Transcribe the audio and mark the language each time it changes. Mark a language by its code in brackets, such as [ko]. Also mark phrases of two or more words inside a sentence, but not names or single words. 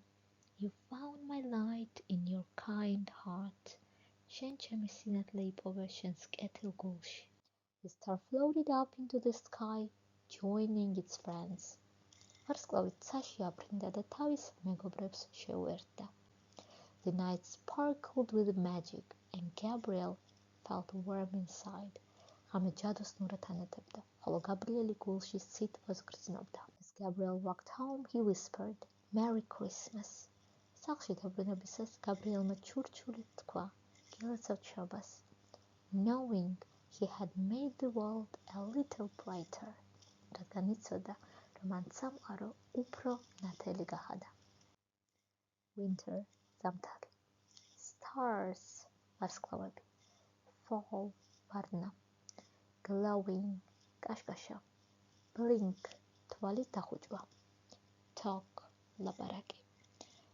[en] You found my light in your kind heart. [ka] შენ ჩემი სინათლე იპოვე შენს კეთილ გულში. [en] The star floated up into the sky, joining its friends. [ka] ვარსკვლავი ცაში აფრინდა და თავის მეგობრებს შეუერთდა. [en] The night sparkled with magic, and Gabriel felt warm inside. [ka] ღამე ჯადოსნურად ანათებდა, ხოლო გაბრიელი გულში სითბოს გრძნობდა. [en] As Gabriel walked home, he whispered, Merry Christmas. [ka] სახლში დაბრუნებისას გაბრიელმა ჩურჩულით თქვა, გილოცავთ შობას, [en] knowing he had made the world a little brighter. [ka] რადგან იცოდა, რომ მან სამყარო უფრო ნათელი გახადა. Winter, ზამთარი. Stars, ვარსკვლავები. Fall, ვარნა. Glowing, კაშკაშა. Blink, თვალის დახუჭვა. Talk, ლაპარაკი.